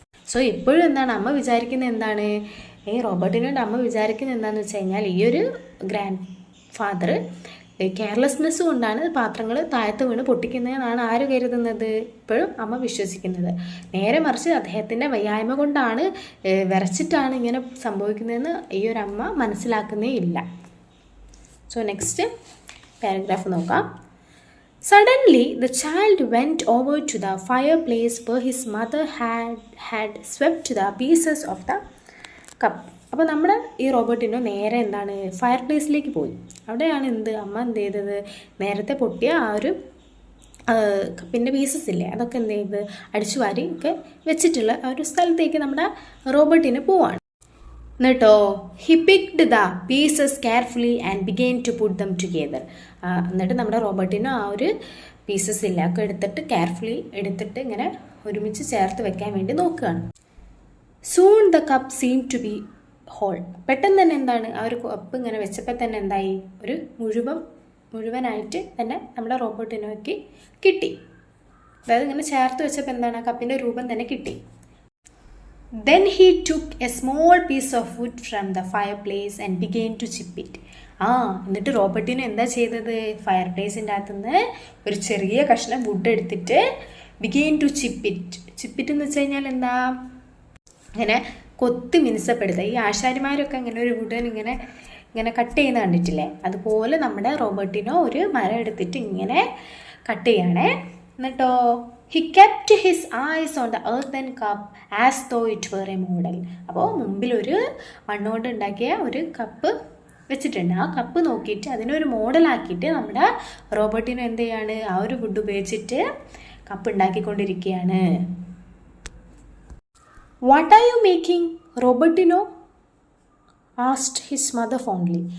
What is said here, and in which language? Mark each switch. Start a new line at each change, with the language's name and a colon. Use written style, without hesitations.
Malayalam: So ഇപ്പോഴും എന്താണ് അമ്മ വിചാരിക്കുന്നത്, എന്താണ് ഈ റോബർട്ടിനോട് അമ്മ വിചാരിക്കുന്നത് എന്താണെന്ന് വെച്ച് കഴിഞ്ഞാൽ ഈ ഒരു ഗ്രാൻഡ് ഫാദർ കെയർലെസ്നെസ് കൊണ്ടാണ് പാത്രങ്ങൾ താഴത്ത് വീണ് പൊട്ടിക്കുന്നതെന്നാണ് ആര് കരുതുന്നത്? ഇപ്പോഴും അമ്മ വിശ്വസിക്കുന്നത്. നേരെ മറിച്ച് അദ്ദേഹത്തിൻ്റെ വയ്യായ്മ കൊണ്ടാണ്, വിറച്ചിട്ടാണ് ഇങ്ങനെ സംഭവിക്കുന്നതെന്ന് ഈ ഒരു അമ്മ മനസ്സിലാക്കുന്നേ ഇല്ല. സോ നെക്സ്റ്റ് പാരഗ്രാഫ് നോക്കാം.
English: Suddenly, the child went over to the fireplace where his mother had swept the pieces of the cup.
Malayalam: അപ്പോൾ നമ്മുടെ ഈ റോബർട്ടിനോ നേരെ എന്താണ് ഫയർ പ്ലേസിലേക്ക് പോയി. അവിടെയാണ് അമ്മ എന്ത് ചെയ്തത്, നേരത്തെ പൊട്ടിയ ആ ഒരു കപ്പിൻ്റെ പീസസ് ഇല്ലേ അതൊക്കെ എന്ത് ചെയ്ത് അടിച്ചു വാരി ഒക്കെ വെച്ചിട്ടുള്ള ആ ഒരു സ്ഥലത്തേക്ക് നമ്മുടെ റോബർട്ടിന് പോവാണ്. എന്നിട്ടോ
English: He picked the pieces carefully and began to put them together.
Malayalam: എന്നിട്ട് നമ്മുടെ റോബർട്ടിനോ ആ ഒരു പീസസ് ഇല്ല ഒക്കെ എടുത്തിട്ട് കെയർഫുള്ളി എടുത്തിട്ട് ഇങ്ങനെ ഒരുമിച്ച് ചേർത്ത് വെക്കാൻ വേണ്ടി നോക്കുകയാണ്.
English: Soon the cup seem to be whole.
Malayalam: പെട്ടെന്ന് തന്നെ എന്താണ് ആ ഒരു കപ്പ് ഇങ്ങനെ വെച്ചപ്പോൾ തന്നെ എന്തായി, ഒരു മുഴുവനായിട്ട് തന്നെ നമ്മുടെ റോബർട്ടിനോയ്ക്ക് കിട്ടി. അതായത് ഇങ്ങനെ ചേർത്ത് വെച്ചപ്പോൾ എന്താണ് ആ കപ്പിൻ്റെ രൂപം തന്നെ കിട്ടി.
English: Then he took a small piece of wood from the fireplace and began to chip it.
Malayalam: എന്നിട്ട് റോബർട്ടിനോ എന്താ ചെയ്തത്, ഫയർ പ്ലേസിൻ്റെ അകത്തുനിന്ന് ഒരു ചെറിയ കഷ്ണം വുഡ് എടുത്തിട്ട്
English: began to chip it
Malayalam: എന്ന് വെച്ച് കഴിഞ്ഞാൽ എന്താ, ഇങ്ങനെ കൊത്തി മിനുസപ്പെടുത്തുക. ഈ ആശാരിമാരൊക്കെ ഇങ്ങനെ ഒരു വുഡൻ ഇങ്ങനെ കട്ട് ചെയ്യുന്ന കണ്ടിട്ടില്ലേ, അതുപോലെ നമ്മുടെ റോബർട്ടിനോ ഒരു മരം എടുത്തിട്ട് ഇങ്ങനെ കട്ട് ചെയ്യണേ. എന്നിട്ടോ
English: he kept his eyes on the earthen cup as though it were a model.
Malayalam: അപ്പോൾ മുമ്പിൽ ഒരു മണ്ണുകൊണ്ട് ഉണ്ടാക്കിയ ഒരു കപ്പ് വെച്ചിട്ടുണ്ട്. ആ കപ്പ് നോക്കിയിട്ട് അതിനൊരു മോഡലാക്കിയിട്ട് നമ്മുടെ റോബർട്ടിനോ എന്ത് ചെയ്യാണ്, ആ ഒരു വുഡ് ഉപയോഗിച്ചിട്ട് cup ഉണ്ടാക്കിക്കൊണ്ടിരിക്കുകയാണ്.
English: What are you making, Robertino asked his mother fondly.